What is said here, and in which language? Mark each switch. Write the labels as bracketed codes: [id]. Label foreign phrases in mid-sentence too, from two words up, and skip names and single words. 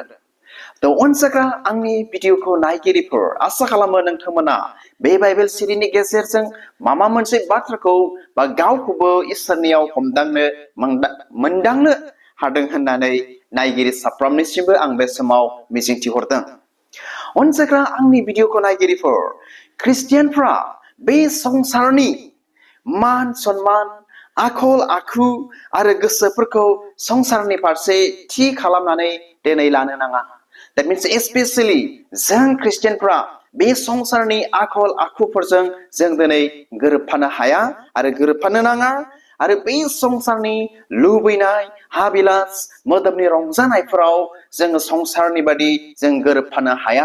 [brx] थ' अनजाग्रा आंनि भिडिअखौ नायगिरिफोर, आसा खालामो नोंथांमोना बे बाइबेल सिरिनि गेजेरजों माबा मोनसे बाथ्राखौ बा गावखौबो इसोरनियाव हमदांनो मोनदांनो हादों होननानै नायगिरि साफ्रोमनिसिमबो आं बे समाव मिजिंथिहरदों। अनजाग्रा आंनि भिडिअखौ नायगिरिफोर, ख्रिस्टियानफ्रा बे संसारनि मान सन्मान, आखल आखु आरो गोसोफोरखौ संसारनि फारसे थि खालामनानै दिनै लानो नाङा। [en] That means especially [brx] जों ख्रिस्टियानफ्रा बे संसारनि आखल आखुफोरजों जों दिनै गोरोबफानो हाया आरो गोरोबफानो नाङा। आरो बे संसारनि लुबैनाय, हाबिलास, मोदोमनि रंजानायफोराव जोङो संसारनि बादि जों गोरोबफानो हाया।